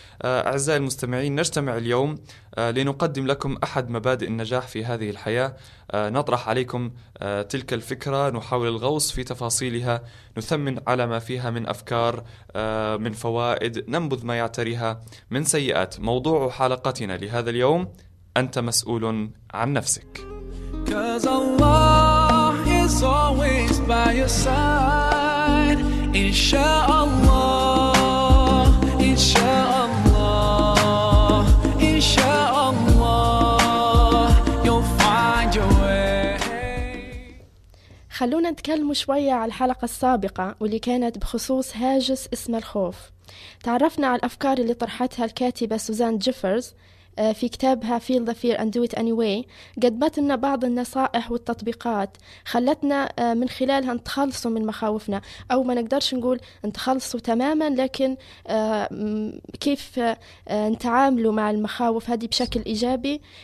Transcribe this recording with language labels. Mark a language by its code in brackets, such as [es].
[ar] أعزائي المستمعين، نجتمع اليوم لنقدم لكم أحد مبادئ النجاح في هذه الحياة، نطرح عليكم تلك الفكرة، نحاول الغوص في تفاصيلها، نثمن على ما فيها من أفكار، من فوائد، ننبذ ما يعتريها من سيئات. موضوع حلقتنا لهذا اليوم: أنت مسؤول عن نفسك. [en] 'Cause Allah is always by your side, inshallah, inshallah, inshallah, you'll find your way. [ar] خلونا نتكلم شوية على الحلقة السابقة واللي كانت بخصوص هاجس اسم الخوف. تعرفنا على الأفكار اللي طرحتها الكاتبة سوزان جيفرز في كتابها Feel the Fear and Do It Anyway، قدمت لنا بعض النصائح والتطبيقات خلتنا من خلالها نتخلصوا من مخاوفنا، أو ما نقدرش نقول نتخلصوا تماما، لكن كيف نتعاملوا مع المخاوف هذه بشكل إيجابي.